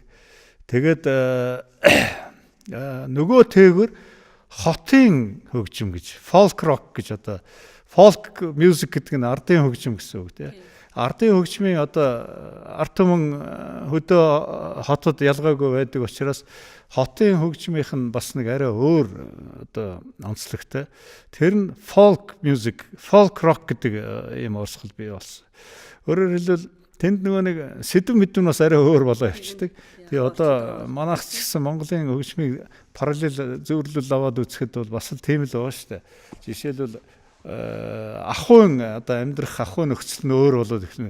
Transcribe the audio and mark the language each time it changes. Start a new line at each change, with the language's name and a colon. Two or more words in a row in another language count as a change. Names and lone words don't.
Mongolian: Тэгээд нөгөө тээгэр хотын хөгжим гэж
English: folk rock
Mongolian: гэж одоо
English: folk music
Mongolian: гэдэг нь ардын хөгжим гэсэн үг тийм. Ардын хөгжмийн одоо ард түмэн хөдөө хотод ялгаагүй байдаг учраас хотын хөгжмийнх нь бас нэг арай өөр одоо онцлогтой. Тэр нь
English: folk music, folk rock
Mongolian: гэдэг ийм урсгал бий болсон. Өөрөөр хэлбэл тэнд нөгөө нэг сэдв мэдвэн бас арай өөр болоо явчихдаг. Тэгээ одоо манайх ч гэсэн Монголын хөгжмийг параллел зөвөрлөл аваад үзэхэд бол бас л тийм л байгаа шүү дээ. Жишээлбэл ахуйн одоо амьдрах ахуйн нөхцөл нь өөр болоод ихнэ.